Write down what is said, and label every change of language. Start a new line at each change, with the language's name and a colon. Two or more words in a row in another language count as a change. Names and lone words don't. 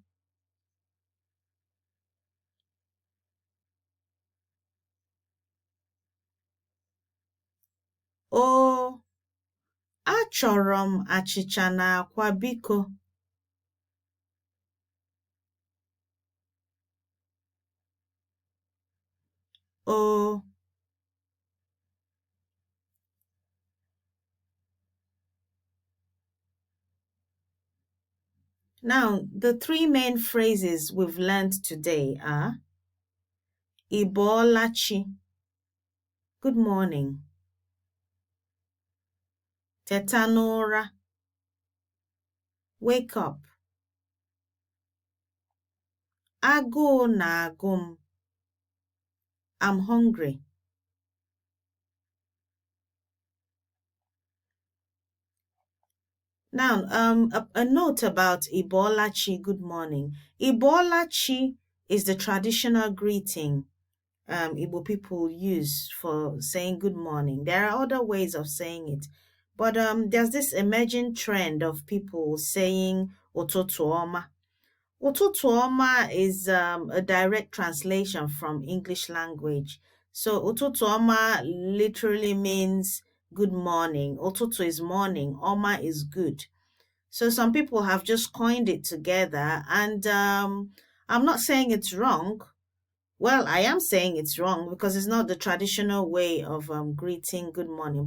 Igbo: Oo, achọrọ m achịcha na akwa biko. Oo.
English: Now, the three main phrases we've learned today are
Igbo: I boola chi.
English: Good morning.
Igbo: Teta n'ụra.
English: Wake up.
Igbo: Agụụ na-agụ m.
English: I'm hungry. Now, a note about
Igbo: I boola chi,
English: good morning.
Igbo: I boola chi
English: is the traditional greeting Igbo people use for saying good morning. There are other ways of saying it, but there's this emerging trend of people saying
Igbo: ụtụtụ ọma. Ụtụtụ ọma
English: is a direct translation from English language. So
Igbo: ụtụtụ ọma
English: literally means good morning. Ụtụtụ is morning, ọma is good. So some people have just coined it together, and I'm not saying it's wrong. Well, I am saying it's wrong because it's not the traditional way of greeting good morning.